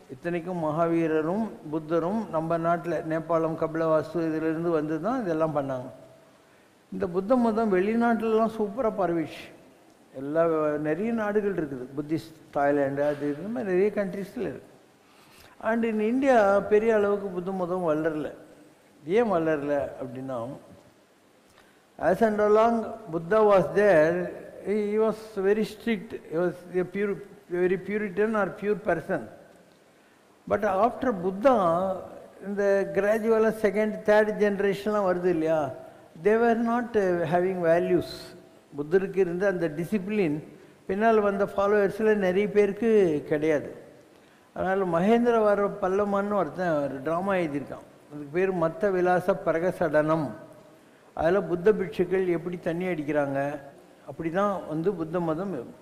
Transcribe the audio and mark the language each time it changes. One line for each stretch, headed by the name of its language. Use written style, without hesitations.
Tamil: இத்தனைக்கும் மகாவீரரும் புத்தரும் நம்ம நாட்டில் நேபாளம் கபிலவாஸ்து இதிலிருந்து வந்து தான் இதெல்லாம் பண்ணாங்க. இந்த புத்த மதம் வெளிநாட்டிலலாம் சூப்பராக பரவிச்சு. நிறைய நாடுகள் இருக்குது, புத்திஸ்ட், தாய்லாண்டு, அது இந்த மாதிரி நிறைய கண்ட்ரீஸில் இருக்குது.
English: and in India
Tamil: பெரிய அளவுக்கு புத்த மதம் வளரல. ஏன் வளரல அப்படின்னா,
English: as and along Buddha was there, he was very strict. He was a very Puritan or pure person. But after Buddha, in the gradual second, third generation
Tamil: வருது இல்லையா,
English: they were not having values.
Tamil: புத்தருக்கு இருந்த அந்த discipline பின்னால் வந்த ஃபாலோவர்ஸில் நிறைய பேருக்கு கிடையாது. அதனால் மகேந்திரவர பல்லமான்னு ஒருத்தன் ஒரு ட்ராமா எழுதியிருக்கான். அதுக்கு பேர் மத்த விலாச பிரகசடனம். அதில் புத்த பிட்சுக்கள் எப்படி தண்ணி அடிக்கிறாங்க, அப்படி தான் வந்து புத்த மதம்.